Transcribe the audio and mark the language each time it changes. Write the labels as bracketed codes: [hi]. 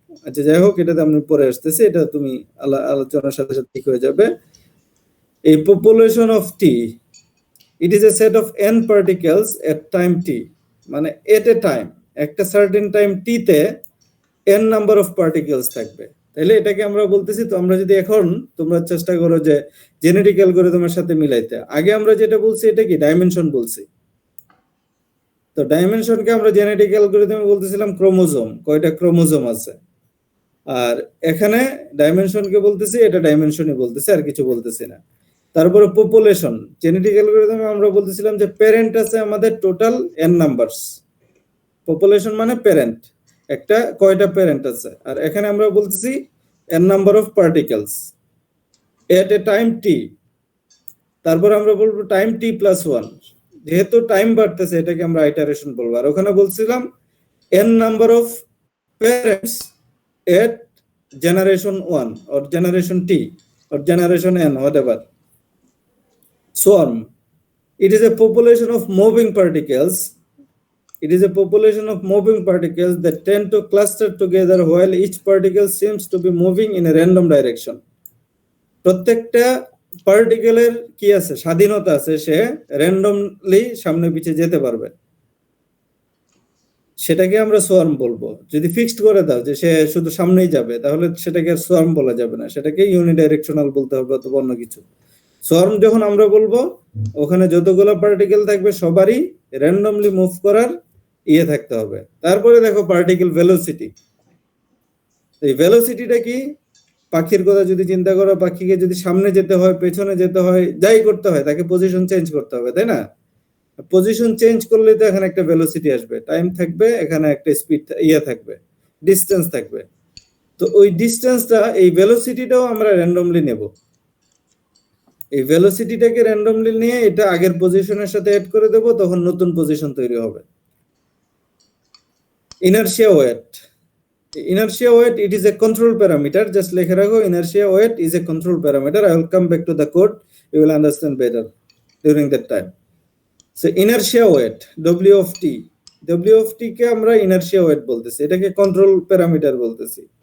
[bn] আচ্ছা যাই হোক, এটাতে আমি পরে আসতেছি, এটা তুমি আলোচনার সাথে সাথে ঠিক হয়ে যাবে। [en] A population of T, it is a set of n particles at time t, [bn] মানে [en] at a time, একটা certain time t তে n number of particles [bn] থাকবে। তাহলে এটাকে আমরা বলতেছি, তো আমরা যদি এখন তোমরা চেষ্টা করো যে জেনেটিক অ্যালগরিদমের সাথে মিলাইতে, আগে আমরা যেটা বলছি এটা কি ডাইমেনশন বলছি। তো ডাইমেনশনকে আমরা জেনেটিক অ্যালগরিদমে বলতেছিলাম ক্রোমোজোম, কয়টা ক্রোমোজোম আছে। আর এখানে ডাইমেনশনকে বলতেছি, এটা ডাইমেনশনই বলতেছি, আর কিছু বলতেছি না। তারপরে পপুলেশন, জেনেটিক অ্যালগরিদমে আমরা বলতেছিলাম যে প্যারেন্ট আছে আমাদের টোটাল n নাম্বারস। পপুলেশন মানে প্যারেন্ট, একটা কয়টা প্যারেন্ট আছে। আর এখানে আমরা বলতেছি [en] n number of particles at a time t। [bn] তারপর আমরা বলবো টাইম t প্লাস 1, যেহেতু টাইম বাড়তেছে এটাকে আমরা আইটারেশন বলবো। আর ওখানে বলছিলাম [en] n number of parents at generation 1 or generation t or generation n, whatever. Swarm, it is a population of moving particles. It is a population of moving particles that tend to cluster together while each particle seems to be moving in a random direction. [bn] প্রত্যেকটা পার্টিকেলের কি আছে, স্বাধীনতা আছে, সে randomly সামনে পিছে যেতে পারবে। সেটাকে আমরা সোয়ার্ম বলবো। যদি ফিক্সড করে দাও যে সে শুধু সামনেই যাবে, তাহলে সেটাকে সোয়ার্ম বলা যাবে না, সেটাকে ইউনিডাইরেকশনাল বলতে হবে অথবা অন্য কিছু। সোয়ার্ম যখন আমরা বলবো, ওখানে যতগুলো পার্টিকেল থাকবে সবারই র্যান্ডমলি মুভ করার ইয়ে থাকতে হবে। তারপরে দেখো পার্টিকেল ভেলোসিটি। এই ভেলোসিটিটা কি, পাখির কথা যদি চিন্তা করো, পাখিকে যদি সামনে যেতে হয়, পেছনে যেতে হয়, যাই করতে হয়, তাকে পজিশন চেঞ্জ করতে হবে, তাই না? পজিশন চেঞ্জ করলে তো এখানে একটা ভেলোসিটি আসবে, টাইম থাকবে, এখানে একটা স্পিড ইয়ে থাকবে, ডিসটেন্স থাকবে। তো ওই ডিসটেন্সটা, এই ভেলোসিটিটাও আমরা র্যান্ডমলি নেব। এই ভেলোসিটিটাকে র্যান্ডমলি নিয়ে এটা আগের পজিশনের সাথে অ্যাড করে দেব, তখন নতুন পজিশন তৈরি হবে। [en] Inertia weight, inertia weight, it is a control parameter. Just [bn] লিখে রাখো, [en] inertia weight is a control parameter. I will come back to the code, you will understand better during that time. So inertia weight, W of t, W of t [bn] কে আমরা [en] inertia weight [bn] বলতেছি, এটাকে control parameter বলতেছি।